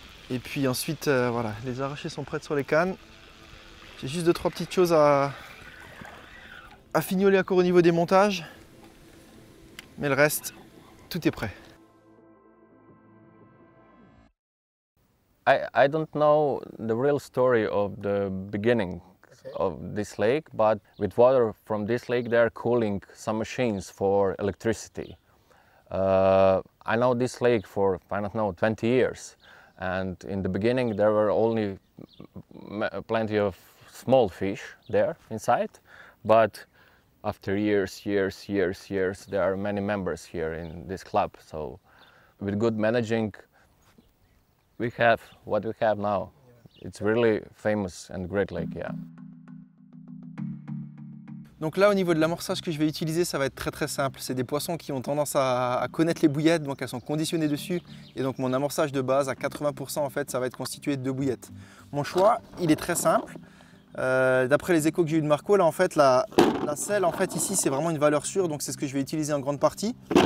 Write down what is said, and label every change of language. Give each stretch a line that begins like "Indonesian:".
French: Et puis ensuite, voilà, les arrachés sont prêtes sur les cannes. J'ai juste 2-3 petites choses à fignoler encore au niveau des montages. Mais le reste, tout est prêt.
English: I don't know the real story of the beginning of this lake, but with water from this lake they are cooling some machines for electricity. I know this lake for, I don't know, 20 years, and in the beginning there were only plenty of small fish there inside, but after years, there are many members here in this club, so with good managing we have what we have now. It's really famous and great lake, yeah.
French: Donc là au niveau de l'amorçage que je vais utiliser, ça va être très simple. C'est des poissons qui ont tendance à connaître les bouillettes, donc elles sont conditionnées dessus. Et donc mon amorçage de base à 80% en fait, ça va être constitué de 2 bouillettes. Mon choix, il est très simple. D'après les échos que j'ai eu de Marco, là en fait la selle en fait ici c'est vraiment une valeur sûre, donc c'est ce que je vais utiliser en grande partie.